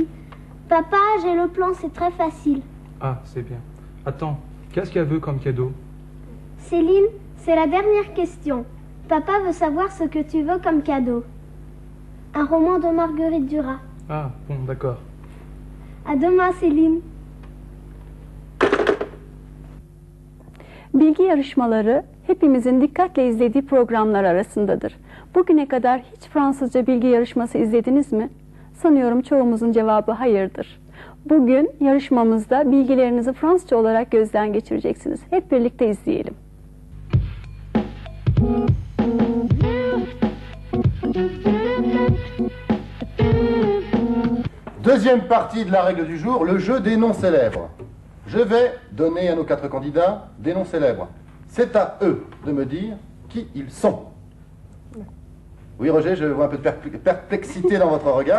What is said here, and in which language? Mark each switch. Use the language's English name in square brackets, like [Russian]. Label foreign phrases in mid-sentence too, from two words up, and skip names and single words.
[French] Papa, j'ai le plan, c'est très facile. Ah, c'est bien. Attends, qu'est-ce qu'elle veut comme cadeau? Céline, c'est la dernière question. Papa veut savoir ce que tu veux comme cadeau. Un roman de Marguerite Duras. Ah, bon, d'accord. À demain, Céline. [Turkish] Bilgi yarışmaları hepimizin dikkatle izlediği programlar arasındadır. Bugüne kadar hiç Fransızca bilgi yarışması izlediniz mi? Sanıyorum çoğumuzun cevabı hayırdır. Bugün yarışmamızda bilgilerinizi Fransızca olarak gözden geçireceksiniz. Hep birlikte izleyelim. [French] Deuxième partie de la règle du jour, le jeu des noms célèbres. Je vais donner à nos 4 candidats des noms célèbres. C'est à eux de me dire qui ils sont. Oui, Roger, je vois un peu de perplexité dans votre regard.